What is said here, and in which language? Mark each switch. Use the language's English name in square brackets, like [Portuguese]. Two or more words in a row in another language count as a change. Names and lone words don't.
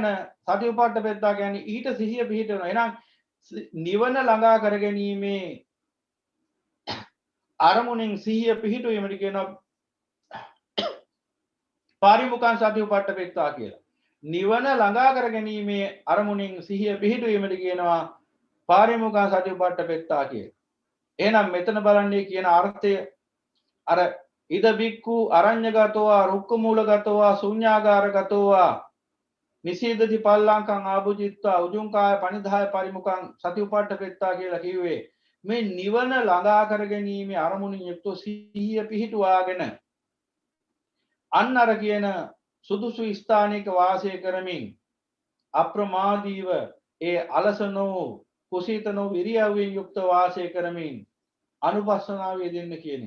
[Pali] සති උපට්ඨපෙත්තා [Sinhala] කියන්නේ ඊට සිහිය පිහිටවනවා. එහෙනම් නිවන ළඟා කර ගැනීමේ අරමුණෙන් සිහිය පිහිටුවීමට කියනවා [Pali] පාරිමුඛං සති උපට්ඨපෙත්තා [Sinhala] කියලා. නිවන ළඟා කර ගැනීමේ අරමුණෙන් සිහිය පිහිටුවීමට කියනවා [Pali] පාරිමුඛං සති උපට්ඨපෙත්තා [Sinhala] කියලා. එහෙනම් මෙතන බලන්නේ කියන අර්ථය අර [Pali] ඉද බික්ඛු අරඤ්‍යගතෝවා රුක්කමූලගතෝවා ශුඤ්ඤාගාරගතෝවා නිසීදති පල්ලංකං ආභුජිත්වා උජුංකාය පනිදාය පරිමුඛං සති උපට්ඨපෙත්තා [Sinhala] කියලා කිව්වේ මේ නිවන ළඟා කර ගැනීමේ අරමුණින් යුක්ත සිහිය පිහිටුවාගෙන අන්න අර කියන සුදුසු ස්ථානයක වාසය කරමින් අප්‍රමාදීව ඒ [Pali] අලසනෝ කුසීතනෝ [Sinhala] විරියවෙන් යුක්ත වාසය කරමින් අනුපස්සනාව යෙදෙන්න කියන්නේ.